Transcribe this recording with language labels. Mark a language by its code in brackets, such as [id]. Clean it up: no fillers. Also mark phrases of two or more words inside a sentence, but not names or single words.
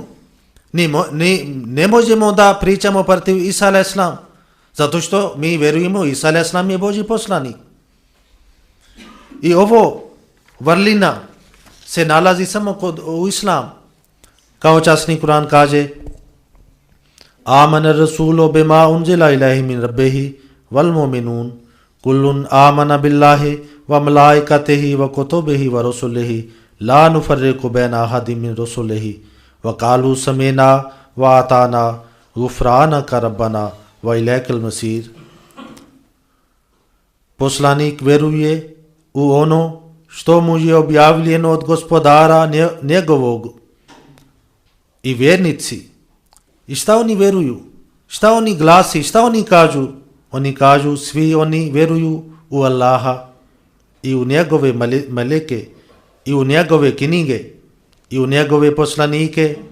[bs] Ne možemo da pričamo protiv Isa a.s. Zato što mi vjerujemo Isa a.s. je Božji poslanik. I ovo vrlina se nalazi samo u islam. Kao časni Kuran kaže [ar] آمن الرسول بما أنزل إليه من ربه والمؤمنون كل آمن بالله وملائكته وكتبه ورسله لا نفرق بين أحد من رسله وقالوا سمعنا وأطعنا غفرانك ربنا وإليك المصير. [bs] Poslanik vjeruje u ono što mu je objavljeno od gospodara njegovog. I vjernici, i šta oni vjeruju, šta oni glasi, šta oni kažu? Oni kažu, svi oni vjeruju u Allaha i u njegove meleke i u njegove knjige i u njegove poslanike.